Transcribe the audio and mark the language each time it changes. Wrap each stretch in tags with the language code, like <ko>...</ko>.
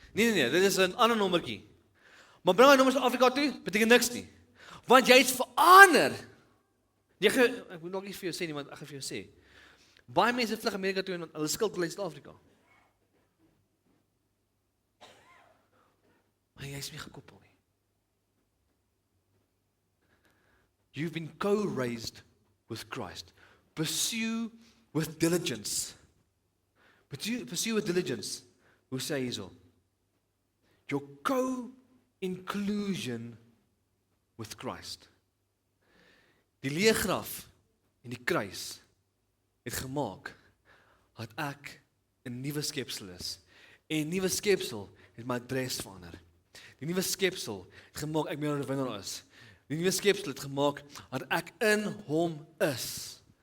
<af>Nee, dit is 'n ander nommertjie. Maar bring hy nommers na Afrika toe, beteken niks nie. Want jy het verander. Ek moet nog iets vir jou sê nie, want ek gaan vir jou sê. Baie mense vlug Amerika toe en hulle skuld hulle in Suid-Afrika. Maar jy is nie gekoppel nie.</af> <en>You've been co-raised with Christ. Pursue with diligence. Pursue with diligence.</en> <af>Hoe sê hy hierso?</af> <en>Your co-inclusion with Christ.</en> <af>Die leë graf en die kruis het gemaak dat ek 'n nuwe skepsel is. En 'n nuwe skepsel het my adres verander. Die nuwe skepsel het gemaak ek meer 'n oorwinnaar is. Die nuwe skepsel het gemaak dat ek in hom is.</af>